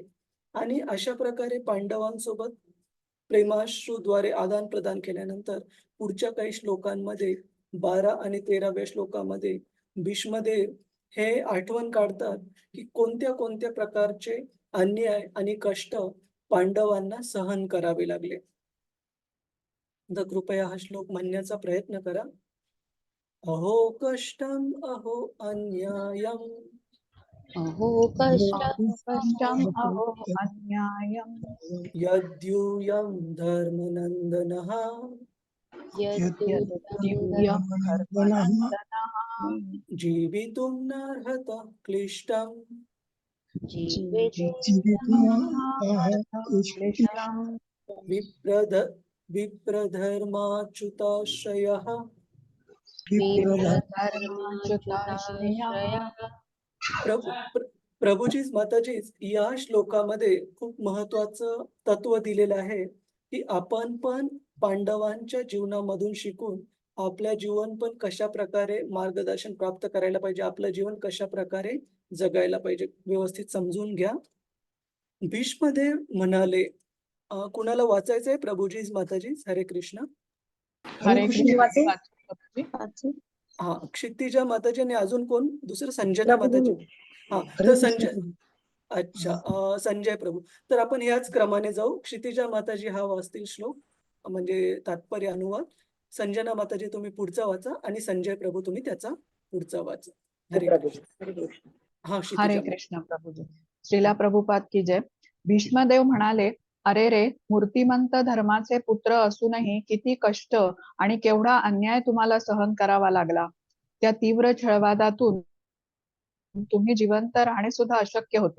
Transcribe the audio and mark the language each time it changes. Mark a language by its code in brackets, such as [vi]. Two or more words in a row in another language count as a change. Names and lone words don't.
[mr] आणि अशा प्रकारे पांडवांसोबत प्रेमाश्रूद्वारे आदान-प्रदान केल्यानंतर पुढच्या काही श्लोकांमध्ये 12 आणि 13व्या श्लोकामध्ये भीष्मदेव हे आठवण काढतात, की कोणत्या प्रकारचे अन्याय आणि कष्ट पांडवांना सहन करावे लागले. तर कृपया हा श्लोक म्हणण्याचा प्रयत्न करा. [sa] अहो कष्टम अहो अन्यायम अहो कष्टम् अहो अन्यायम् यद्यूयं धर्मनन्दनः यद्यूयं धर्मनन्दनः जीवितुं नार्हत क्लिष्टम् क्लिष्टम् विप्रधर्माच्युताश्रयः विप्रधर्माच्युताश्रयः [mr] प्रभूजीच माताजीच या श्लोकामध्ये खूप महत्वाचं तत्व दिलेलं आहे, की आपण पण पांडवांच्या जीवनामधून शिकून आपल्या जीवन पण कशा प्रकारे मार्गदर्शन प्राप्त करायला पाहिजे, आपलं जीवन कशा प्रकारे जगायला पाहिजे, व्यवस्थित समजून घ्या. भीष्मदेव म्हणाले, कुणाला वाचायचंय? प्रभूजीच माताजीच. हरे कृष्ण. हरे कृष्ण. हा, क्षितिजा माताजी आणि अजून कोण दुसरं? संजना माताजी. हा, तर संजय प्रभू. तर आपण याच क्रमाने जाऊ. क्षितिजा माताजी हा वाचतील श्लोक, म्हणजे तात्पर्य अनुवाद. संजना माताजी तुम्ही पुढचा वाचा आणि संजय प्रभू तुम्ही त्याचा पुढचा वाचा. हरे कृष्ण. हा, हरे क्षितिजा. कृष्ण प्रभुजी. श्रीला प्रभुपाद की जय. भीष्मदेव म्हणाले, अरे रे, मूर्तिमंत धर्माचे पुत्र असूनही किती कष्ट आणि केवढा अन्याय तुम्हाला सहन करावा लागला. त्या तीव्र छळवादातून तुम्ही जिवंत राहणे सुद्धा अशक्य होते.